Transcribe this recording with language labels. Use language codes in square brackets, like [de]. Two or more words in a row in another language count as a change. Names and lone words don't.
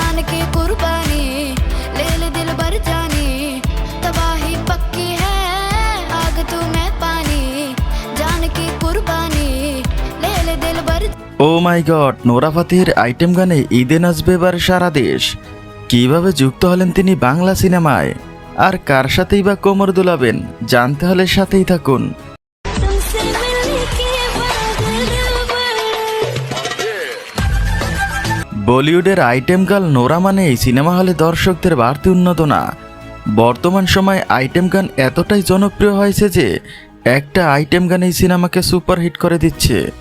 [hi] की कुर्बानी ले ले दिल भर जानी तबाही पक्की है आग तू मैं पानी जान की कुर्बानी ले ले दिल भर। [en] Oh my God, [bn] নোরা ফাতেহির আইটেম গানে ঈদে নাচবে এবার সারা দেশ। কিভাবে যুক্ত হলেন তিনি বাংলা সিনেমায়, আর কার সাথেই বা কোমর দুলাবেন, জানতে হলে সাথেই থাকুন। [hi] तुमसे मिलने के बाद [bn] বলিউডের [en] item girl [bn] নোরা মানেই সিনেমা হলে দর্শকদের বাড়তি উন্মাদনা। বর্তমান সময়ে আইটেম গান এতটাই জনপ্রিয় হয়েছে যে একটা আইটেম গানেই সিনেমাকে সুপারহিট করে দিচ্ছে।